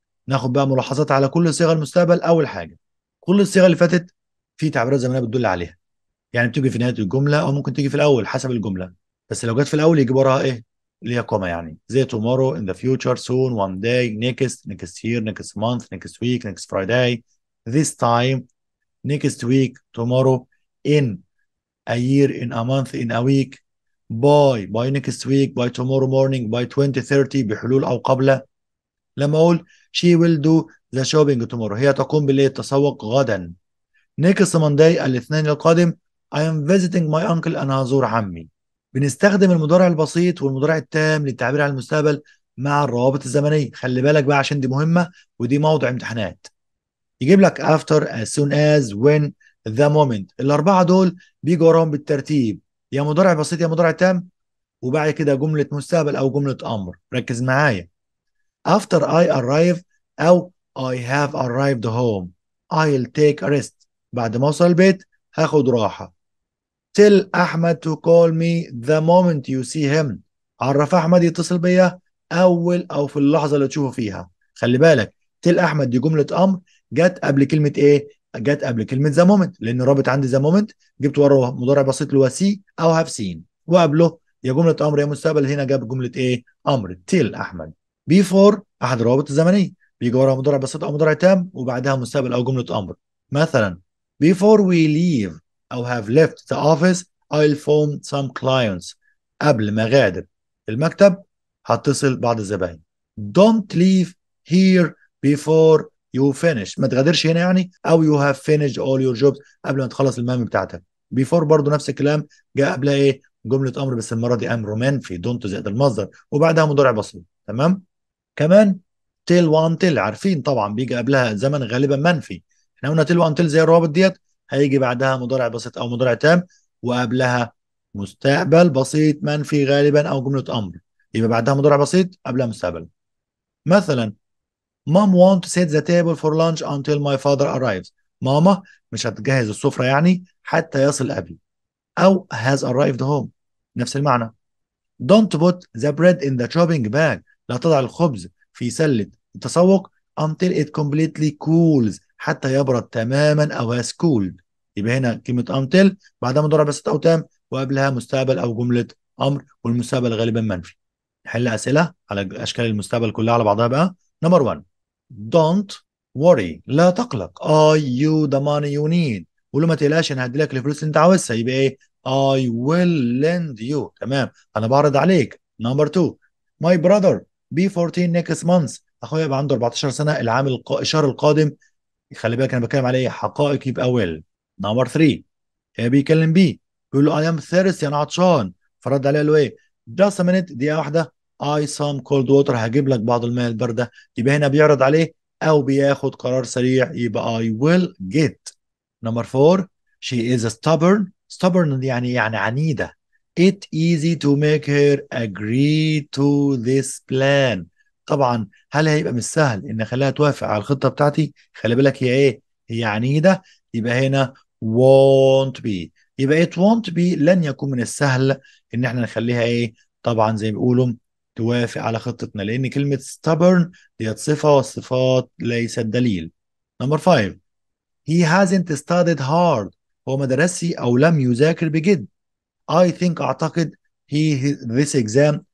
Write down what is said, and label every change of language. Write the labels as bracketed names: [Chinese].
[Arabic] ناخد بقى ملاحظات على كل صيغ المستقبل. أول حاجة، كل الصيغ اللي فاتت في تعبيرات زمنية بتدل عليها، يعني بتيجي في نهاية الجملة أو ممكن تيجي في الأول حسب الجملة، بس لو جت في الأول يجي وراها إيه؟ اللي هي كوما، يعني زي [English] tomorrow، in the future، soon، one day، next year، next month، next week، next Friday، this time، next week، tomorrow، in a year, in a month, in a week, by next week, by tomorrow morning, by 2030 [Arabic] بحلول أو قبل. لما أقول [English] she will do the shopping tomorrow [Arabic] هي تقوم بالتسوق غدا. [English] next Monday [Arabic] الاثنين القادم [English] I am visiting my uncle [Arabic] أنا هزور عمي. بنستخدم المضارع البسيط والمضارع التام للتعبير عن المستقبل مع الروابط الزمنية. خلي بالك بقى عشان دي مهمة ودي موضوع امتحانات. يجيب لك [English] after, as soon as, when, the moment. [Arabic] الأربعة دول بيجوا وراهم بالترتيب يا مضارع بسيط يا مضارع تام، وبعد كده جملة مستقبل أو جملة أمر. ركز معايا. [English] after I arrive أو I have arrived home I'll take a rest. [Arabic] بعد ما أوصل البيت هاخد راحة. [English] tell أحمد to call me the moment you see him. [Arabic] عرف أحمد يتصل بيا أول أو في اللحظة اللي تشوفه فيها. خلي بالك tell أحمد دي جملة أمر جت قبل كلمة إيه؟ جت قبل كلمة the moment، لأن رابط عندي the moment جبت وراه مضارع بسيط اللي هو see أو have seen، وقبله يا جملة أمر يا مستقبل. هنا جاب جملة إيه؟ أمر tell أحمد. before أحد الروابط الزمنية بيجي وراها مضارع بسيط أو مضارع تام وبعدها مستقبل أو جملة أمر. [English] مثلا before we leave أو have left the office I'll phone some clients. [Arabic] قبل ما غادر المكتب هتصل بعض الزبائن. [English] Don't leave here before you finish. [Arabic] ما تغادرش هنا يعني أو [English] you have finished all your jobs [Arabic] قبل ما تخلص المهام بتاعتك. before برضو نفس الكلام جاء قبلها إيه؟ جملة أمر بس المرة دي أمر منفي don't زائد المصدر وبعدها مضارع بسيط. تمام. كمان till وانتل عارفين طبعا بيجي قبلها زمن غالبا منفي. احنا قلنا till وانتل زي الروابط ديت هيجي بعدها مضارع بسيط او مضارع تام وقبلها مستقبل بسيط منفي غالبا او جملة امر، يبقى بعدها مضارع بسيط قبلها مستقبل. [English] مثلا mom won't set the table for lunch until my father arrives. [Arabic] ماما مش هتجهز السفرة يعني حتى يصل ابي. او [English] has arrived home [Arabic] نفس المعنى. [English] Don't put the bread in the shopping bag. [Arabic] لا تضع الخبز في سلة التسوق [English] until it completely cools [Arabic] حتى يبرد تماما أو [English] has cooled. [Arabic] يبقى هنا كلمة until بعدها مضارع بسيط أو تام وقبلها مستقبل أو جملة أمر والمستقبل غالبا منفي. نحل أسئلة على أشكال المستقبل كلها على بعضها بقى. [English] number 1 don't worry [Arabic] لا تقلق [English] I you the money you need. [Arabic] قول له ما تقلقش انا هدي لك الفلوس اللي انت عاوزها. يبقى ايه؟ [English] I will lend you. [Arabic] تمام انا بعرض عليك. [English] Number 2 my brother be 14 next month. [Arabic] اخويا يبقى عنده 14 سنه الشهر القادم. خلي بالك انا بتكلم على ايه؟ حقائق يبقى will. نمبر 3 هي بيكلم بيه بيقول له I am thirsty انا عطشان. فرد عليه قال له ايه؟ [English] just a minute [Arabic] دقيقه واحده [English] I some cold water [Arabic] هجيب لك بعض الماء البارده. يبقى هنا بيعرض عليه او بياخد قرار سريع يبقى I will get. [English] number 4 she is stubborn [Arabic] يعني عنيده. [English] it easy to make her agree to this plan. [Arabic] طبعا هل هيبقى مش سهل ان اخليها توافق على الخطه بتاعتي؟ خلي بالك هي ايه؟ هي عنيده. يبقى هنا [English] won't be. [Arabic] يبقى [English] it won't be [Arabic] لن يكون من السهل ان احنا نخليها ايه؟ طبعا زي ما بيقولوا توافق على خطتنا لان كلمه stubborn دي صفه والصفات ليست دليل. [English] Number 5 he hasn't studied hard. [Arabic] هو ما درسش او لم يذاكر بجد. [English] I think [Arabic] اعتقد [English] this exam.